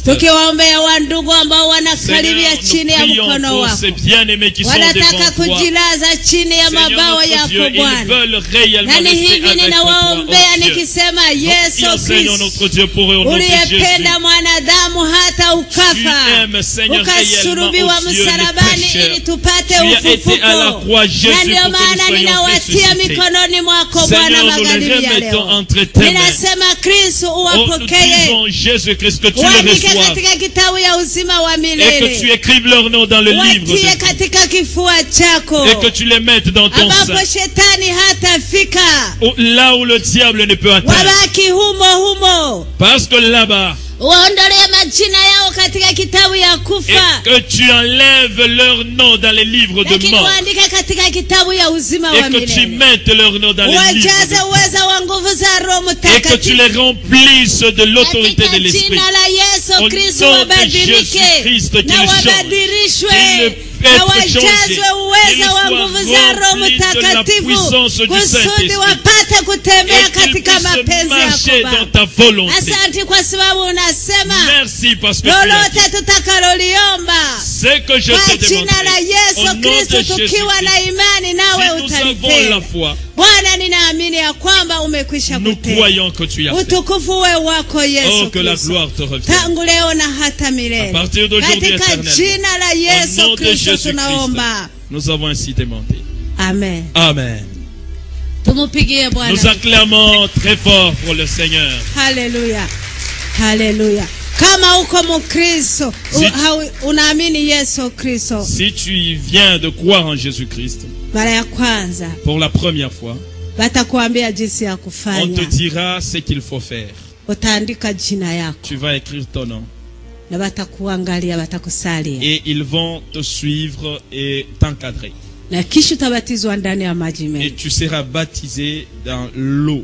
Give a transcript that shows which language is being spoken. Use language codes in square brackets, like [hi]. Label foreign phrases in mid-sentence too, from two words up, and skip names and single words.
[fr] Seigneur, nous prions pour ces bien-aimés qui sont devant toi. Seigneur, notre Dieu, ils veulent réellement rester avec toi, oh Dieu. Enseigne notre Dieu pour eux, au nom de Jésus. Tu aimes, Seigneur, réellement, oh Dieu, les [sw] ili tupate ufufuko. Na maana ninawatia mikononi mwako Bwana magharibi ya leo. Ninasema Kristo uwapokee. Waandike katika kitabu ya uzima wa milele. [fr] Et que tu écrives leur nom dans le livre de [sw] Watie katika kifua chako. [fr] Et que tu les mettes dans ton sein. [sw] Ambapo shetani hatafika. [fr] Là où le diable ne peut atteindre. [sw] Wabaki humo. [fr] Parce que là-bas, [sw] uondolee majina yao katika kitabu ya kufa. [fr] Et que tu enlèves leur nom dans les livres de mort. [sw] Uandike katika kitabu ya uzima wa milele. [fr] Et que tu mettes leur nom dans les livres de [sw] wajaze uweza wa nguvu za Roho Mtakatifu. [fr] Et que tu les remplisses de l'autorité de l'Esprit. [sw] Katika jina la Yesu Kristo wabadilike. Na wabadilishwe. Na wajazwe uweza wa nguvu za Roho Mtakatifu. Kusudi wapate kutembea katika mapenzi yako Baba. Asante kwa sababu unasema lolote tutakaloliomba kwa jina la Yesu Kristo tukiwa na imani nawe utalipenda. Bwana, ninaamini ya kwamba umekwisha kutenda. Utukufu uwe wako Yesu Kristo. Tangu leo na hata milele. Katika jina la Yesu Kristo tunaomba. [fr] Nous avons ainsi demandé. Amen. Amen. Nous acclamons très fort pour le Seigneur. Alléluia. Alléluia. [sw] Kama uko Mkristo, unaamini Yesu Kristo. [fr] Si tu viens de croire en Jésus-Christ, [sw] mara ya kwanza, [fr] pour la première fois, On te dira ce qu'il faut faire. Tu vas écrire ton nom. Et ils vont te suivre et t'encadrer. Et tu seras baptisé dans l'eau.